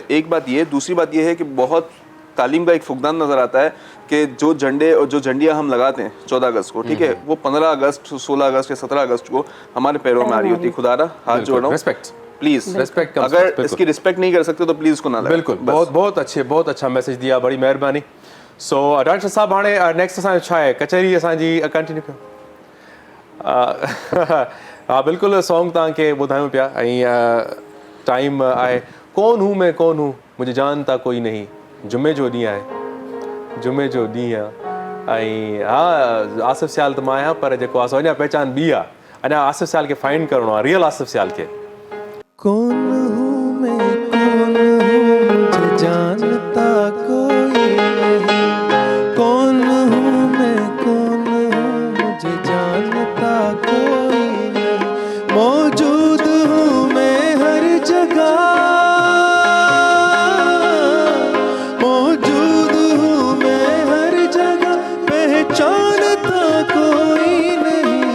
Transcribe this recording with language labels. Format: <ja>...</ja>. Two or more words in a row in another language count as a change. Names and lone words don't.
<ur>ایک بات یہ، دوسری بات یہ ہے کہ بہت تعلیم کا ایک فقدان نظر آتا ہے کہ جو جھنڈے اور جو جھنڈیاں ہم لگاتے ہیں 14 اگست کو، ٹھیک ہے، وہ 15 اگست، 16 اگست یا 17 اگست کو ہمارے پیروں میں آ رہی ہوتی ہے. خدارا ہاتھ جوڑ رہا ہوں, रिस्पेक्ट प्लीज, रिस्पेक्ट। اگر اس کی ریسپیکٹ نہیں کر سکتے تو پلیز اس کو نہ لگائیں. بالکل، بہت اچھا میسج دیا، بڑی مہربانی. سو ڈاکٹر صاحب,</ur> <sd>हाणे नेक्स्ट असांजो छा आहे, कचहरी असांजी कंटिन्यू कयो। हा बिल्कुलु, सॉन्ग तव्हांखे ॿुधायूं पिया ऐं टाइम आहे</sd> <ur>کون ہوں میں کون ہوں، مجھے جانتا کوئی نہیں,</ur> <sd>जुमे जो ॾींहुं आहे, जुमे जो ॾींहुं आहे। ऐं हा, आसिफ़ सियाल त मां आहियां, पर जेको आहे सो अञा पहचान ॿी आहे, अञा आसिफ़ सियाल खे फाइंड करिणो आहे, रियल आसिफ़ सियाल खे।</sd> <ur>کون ہوں میں کون ہوں، مجھے جانتا کوئی نہیں. کون ہوں میں کون ہوں، مجھے جانتا کوئی نہیں. موجود ہوں میں ہر جگہ، موجود ہوں میں ہر جگہ، پہچانتا کوئی نہیں.</ur>